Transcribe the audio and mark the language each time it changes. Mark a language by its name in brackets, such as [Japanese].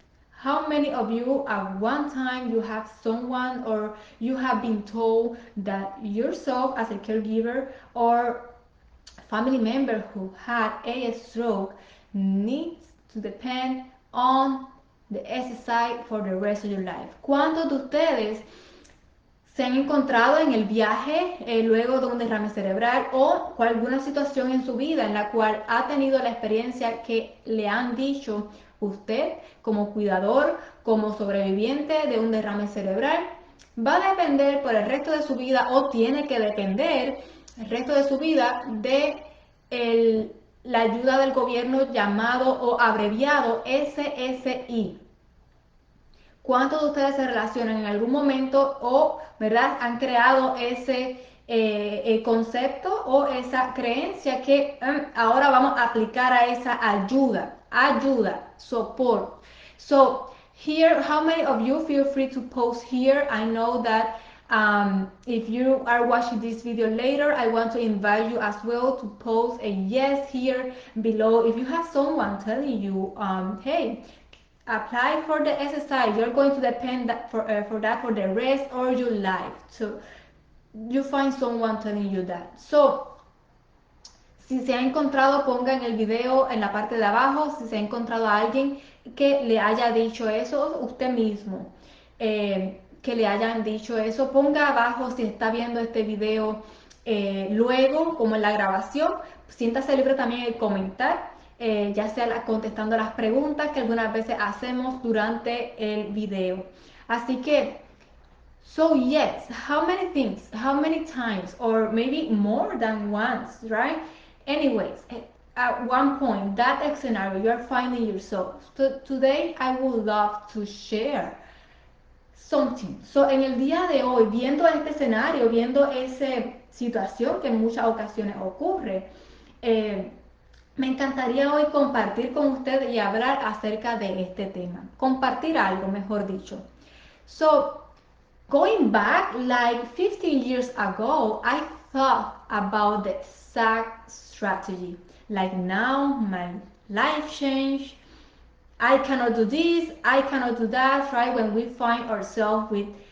[English] How many of you at one time you have someone or you have been told that yourself as a caregiver or family member who had a stroke needs to depend on the SSI for the rest of your life? [Spanish] ¿Cuántos de ustedes se han encontrado en el viaje luego de un derrame cerebral o con alguna situación en su vida en la cual ha tenido la experiencia que le han dicho usted como cuidador, como sobreviviente de un derrame cerebral? Va a depender por el resto de su vida o tiene que depender el resto de su vida de la ayuda del gobierno llamado o abreviado SSI. ¿Cuántos de ustedes se relacionan en algún momento o, verdad, han creado ese concepto o esa creencia que ahora vamos a aplicar a esa ayuda, support? [English] So here, how many of you feel free to post here? I know that if you are watching this video later, I want to invite you as well to post a yes here below. If you have someone telling you, hey, apply for the SSI, you're going to depend for that for the rest of your life. So you find someone telling you that. [Spanish] So si se ha encontrado, ponga en el video en la parte de abajo si se ha encontrado a alguien que le haya dicho eso, usted mismo, que le hayan dicho eso. Ponga abajo si está viendo este video luego, como en la grabación. Siéntase libre también de comentar. Ya sea contestando las preguntas que algunas veces hacemos durante el video. Así que, [English] so yes, how many things, how many times, or maybe more than once, right? Anyways, at one point, that scenario you're finding yourself. So today I would love to share something. [Spanish] So en el día de hoy, viendo este escenario, viendo esa situación que en muchas ocasiones ocurre, me encantaría hoy compartir con ustedes y hablar acerca de este tema. Compartir algo, mejor dicho. [English] So, going back like 15 years ago, I thought about the exact strategy. Like now, my life changed. I cannot do this, I cannot do that, right? When we find ourselves with